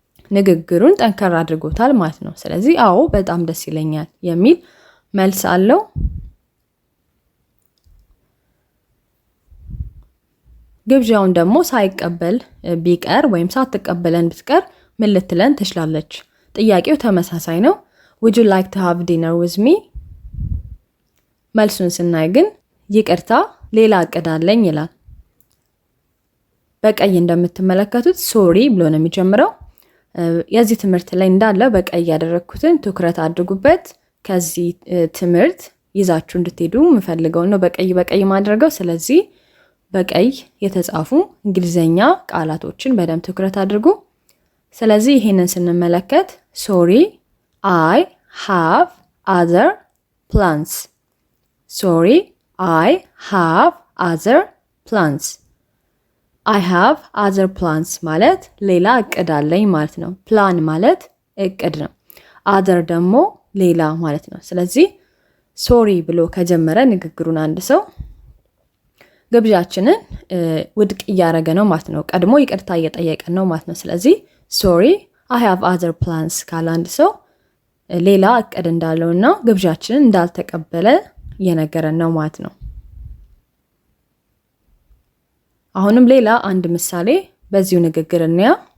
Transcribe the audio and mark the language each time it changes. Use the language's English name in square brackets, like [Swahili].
[Amharic] ንግግሩን ጠንከር አድርጎታል ማለት ነው። ስለዚህ አዎ በጣም ደስ ይለኛል የሚል መልስ አለው። ግብዣውን ደግሞ ሳይቀበል ቢቀር ወይም ሳትቀበለን ብትቀር ምን ልትለን ትችላለች? ጥያቄው ተመሳሳይ ነው። [English] would you like to have dinner with me? [Amharic] መልሱን ስናይ ግን ይቅርታ ሌላ እቅድ አለኝ ይላል። በቀይ እንደምትመለከቱት ሶሪ ብሎ ነው የሚጀምረው። የዚህ ትምህርት ላይ እንዳለ በቀይ ያደረኩትን ትኩረት አድርጉበት። ከዚህ ትምህርት ይዛችሁ እንድትሄዱ የምፈልገው ነው በቀይ ማድረገው። ስለዚህ በቀይ የተጻፉ እንግሊዘኛ ቃላቶችን በደንብ ትኩረት አድርጉ። ስለዚህ ይሄንን ስንመለከት ሶሪ [English] I have other plans. Sorry I have other plans. I have other plans [Amharic] ማለት ሌላ እቅድ አለኝ ማለት ነው። ፕላን ማለት እቅድ ነው። other ደግሞ ሌላ ማለት ነው። ስለዚህ ሶሪ ብሎ ከጀመረ ንግግሩን አንድ ሰው ግብዣችንን ውድቅ እያደረገ ነው ማለት ነው። ቀድሞ ይቅርታ እየጠየቀን ነው ማለት ነው። ስለዚህ ሶሪ [English] I have other plans [Amharic] ካለ አንድ ሰው ሌላ እቅድ እንዳለውና ግብዣችንን እንዳልተቀበለ እየነገረን ነው ማለት ነው። አሁንም ሌላ አንድ ምሳሌ በዚሁ ንግግር እንያ።